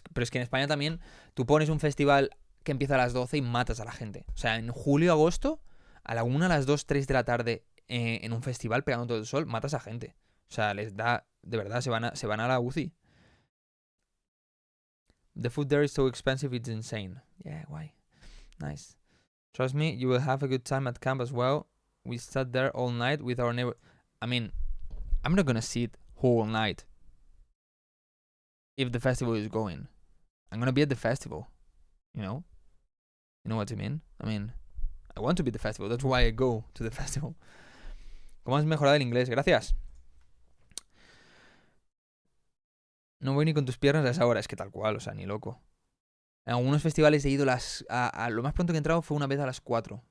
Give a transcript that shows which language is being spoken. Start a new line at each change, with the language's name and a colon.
Spanish: Pero es que en España también tú pones un festival que empieza a las 12 y matas a la gente. O sea, en julio, agosto, a la 1, a las 2, 3 de la tarde en un festival pegando todo el sol, matas a gente. O sea, les da... De verdad, se van a la UCI.
English: The food there is so expensive, it's insane. Yeah, why? Nice. Trust me, you will have a good time at camp as well. We sat there all night with our neighbor. I mean, I'm not gonna sit whole night if the festival is going. I'm gonna be at the festival, you know? You know what I mean? I mean, I want to be at the festival. That's why I go to the festival.
Spanish: ¿Cómo has mejorado el inglés? Gracias. No voy ni con tus piernas a esa hora. Es que tal cual, o sea, ni loco. En algunos festivales he ido a lo más pronto que he entrado fue una vez a las 4.